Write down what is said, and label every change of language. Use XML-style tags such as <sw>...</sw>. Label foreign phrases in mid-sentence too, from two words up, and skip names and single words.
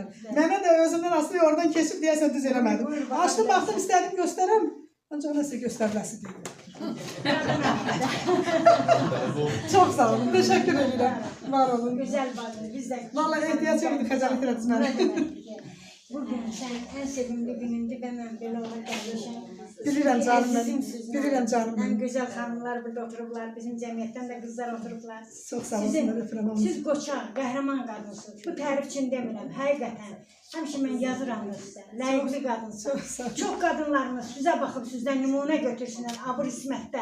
<az>Mənə də özümdən asılı oradan keçib deyəsən düz eləmədim. Açdım, baxdım, istədim göstərəm. Ancaq o nəsə göstəriləsi deyil. Çox sağ olun, təşəkkür edirəm. Var olun.</az> <tr>Güzel bacım, bizden.</tr> <az>Vallahi ehtiyac yoxdur, xəcalət elədiniz mənə.</az> <tr>Bugün sen en sevimli günündü, ben böyle olarak gelmişim.</tr> <az>Bilirəm canım mən, bilirəm canım mən.</az> <tr>En güzel hanımlar</tr> <az>burada oturublar, bizim cəmiyyətdən də qızlar oturublar. Çox sağ olsunlar, öpürəm onu. Siz qoçaq, qəhrəman qadınsınız. Bu tərif üçün demirəm, həqiqətən. Həmişə mən yazıram da sizə, ləyiqli qadınsınız. Çox qadınlarımız sizə baxıb sizdən nümunə götürsünlər, abur ismətdə.</az>